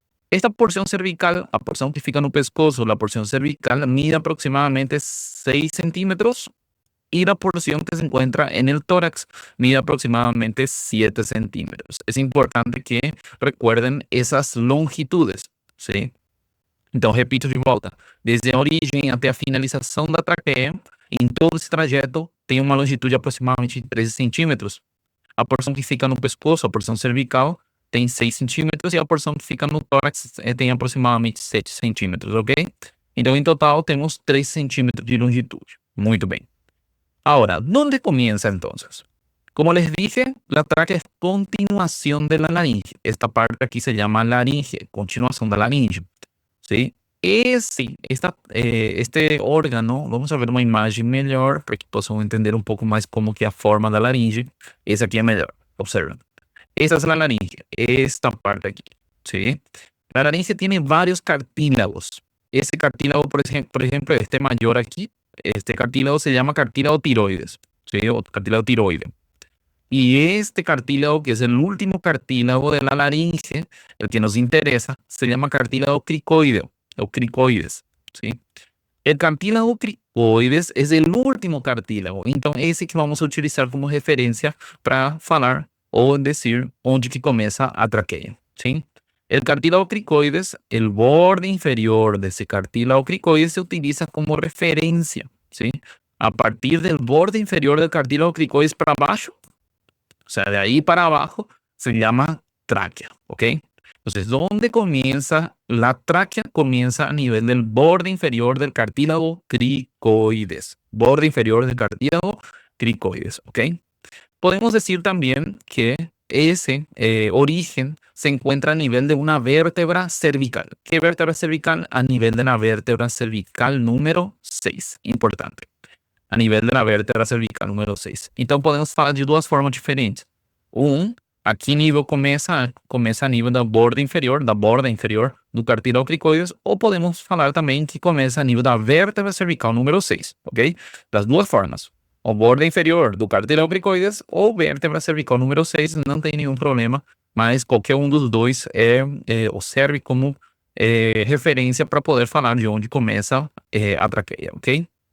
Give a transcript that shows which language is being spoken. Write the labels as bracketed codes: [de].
[es] Esta porción cervical, la porción [pt] que fica no pescoço, [es] la porción cervical, mide aproximadamente 6 centímetros y la porción que se encuentra en el tórax mide aproximadamente 7 centímetros. Es importante que recuerden esas longitudes, ¿sí? [pt] Então, repito de volta. Desde a origem até a finalização da traqueia, em todo esse trajeto, tem uma longitude de aproximadamente 13 centímetros. A porção que fica no pescoço, a porção cervical, tem 6 centímetros e a porção que fica no tórax tem aproximadamente 7 centímetros, ok? Então, em total, temos 3 centímetros de longitude. Muito bem. [es] Ahora, ¿dónde comienza entonces? Como les dije, la tráquea es continuación de la laringe. Esta parte aquí se llama laringe, continuación de la laringe. ¿Sí? Sí, este órgano, vamos a ver [pt] uma imagem melhor para que possam entender um pouco mais como que é a forma da laringe. Esse aqui é melhor, [es] observen. Esta es la laringe, esta parte aquí, ¿sí? La laringe tiene varios cartílagos. Ese cartílago, por ejemplo, este mayor aquí, este cartílago se llama cartílago tiroides, ¿sí? [pt] O cartílago tiroide. [es] Y este cartílago, que es el último cartílago de la laringe, el que nos interesa, se llama cartílago cricoideo o cricoides, ¿sí? El cartílago cricoides es el último cartílago, [pt] então esse que vamos a utilizar como referência para falar ou dizer onde que começa a traqueia, ¿sí? [es] El cartílago cricoides, el borde inferior de ese cartílago cricoides se utiliza como referencia, ¿sí? A partir del borde inferior del cartílago cricoides para abajo, o sea, de ahí para abajo, se llama tráquea, ¿ok? Entonces, ¿dónde comienza la tráquea? Comienza a nivel del borde inferior del cartílago cricoides. Borde inferior del cartílago cricoides, ¿ok? Podemos decir también que ese origen se encuentra a nivel de una vértebra cervical. ¿Qué vértebra cervical? A nivel de la vértebra cervical número 6. Importante. A nivel de la vértebra cervical número 6. [pt] Então, podemos falar de duas formas diferentes. Aqui nível começa a nível da borda inferior do cartílago cricoides, ou podemos falar também que começa a nível da vértebra cervical número 6, ok? Das duas formas. O borda inferior do cartílago cricoides ou vértebra cervical número 6, não tem nenhum problema, mas qualquer um dos dois serve como referência para poder falar de onde começa a traqueia, ok?